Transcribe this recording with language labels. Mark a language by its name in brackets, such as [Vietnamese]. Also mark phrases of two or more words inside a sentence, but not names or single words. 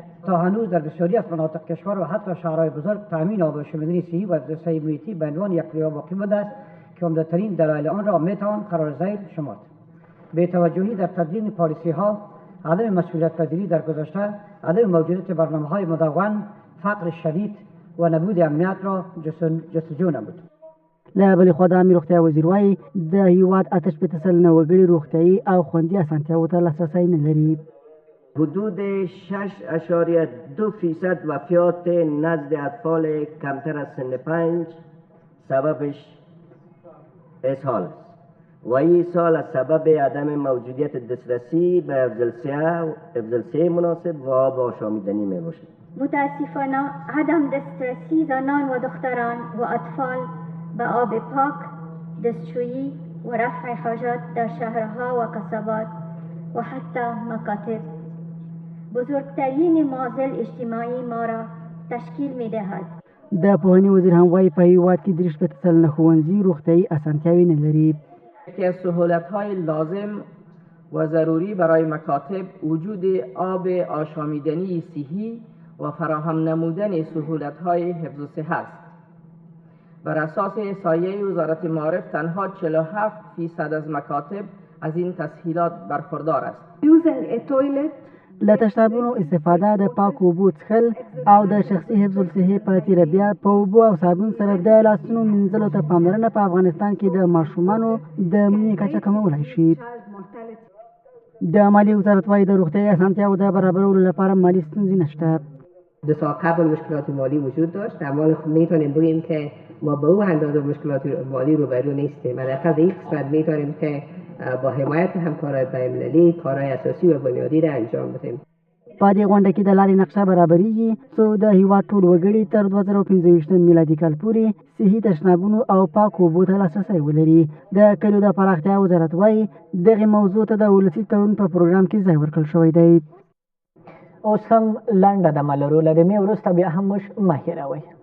[Persian] تا هنوز در بسیاری از مناطق کشور و حتی شهرهای بزرگ تامین آب و شویدنی صحی و صحی محیطی به عنوان یک پریار باقی مانده است که عمده‌ترین دلایل آن را میتوان قرار ذیل شمرد. بی‌توجهی در تدوین پالیسی‌ها، عدم مسئولیت پذیری در گذشته، عدم موجودیت برنامه‌های مدون، فقر شدید و نبود امنیت را جستجو نمود. [Pashto] له بلې خوا د عامې روغتیا وزیر وایي د هیواد 88 سلنه وګړي روغتیایي او خوندي اسانتیاوو ته لاسرسی نه لري. [Persian] حدود 6.2% وفیات نزد اطفال کمتر از سن 5 سببش اسهال است و این سال از سبب عدم موجودیت دسترسی به افضلسه مناسب و آب آشامیدنی می باشد. متاسفانه عدم دسترسی زنان و دختران و اطفال به آب پاک، دستشویی و رفع حاجات در شهرها و قصبات و حتی مکاتب بزرگترین معضل اجتماعی ما را تشکیل می دهد. [Pashto] د پوهنې وزیر هم وایي په هیواد کې 83 سلنه ښوونځي روغتیایي اسانتیاوې نه لري. [Persian] یکی از سهولت‌های لازم و ضروری برای مکاتب وجود آب آشامیدنی صحی و فراهم نمودن سهولت‌های حفظ الصحه است. بر اساس احصایه وزارت معارف تنها 47% از مکاتب از این تسهیلات برخوردار است. [Pashto] له تشنابونو استفاده د پاکو اوبو څښل او د شخصي حفظ الصحې په تیره بیا په اوبو او صابون سره د لاسونو مینځلو ته پاملرنه په افغانستان کې د ماشومانو د مړینې کچه کمولی شي. د مالیې وزارت وایي د روغتیایي اسانتیاوو د برابرولو لپاره مالي ستونزې نشته. [Persian] دو سال قبل مشکلات مالی وجود داشت، اما میتونیم بگیم که ما به او اندازه مشکلات مالی روبرو نیستیم. حداقل به این قسمت میتونیم که با حمایت همکارای بین‌المللی کارهای اساسی و بنیادی را انجام بدیم. [Pashto] په دې غونډه کې د لارې نقشه برابریږي څو د هیواد ټول وګړي تر 2025 میلادي کال پورې صحي تشنابونو او پاکو اوبو ته لاسرسی ولري. د کلیو د پراختیا وزارت وایي دغې موضوع ته د ولسي تړون په پروګرام کې ځای ورکړل شوی دی. اوس هم لنډه دمه لرو، له دمې وروسته بیا هم موږ مه هېروئ.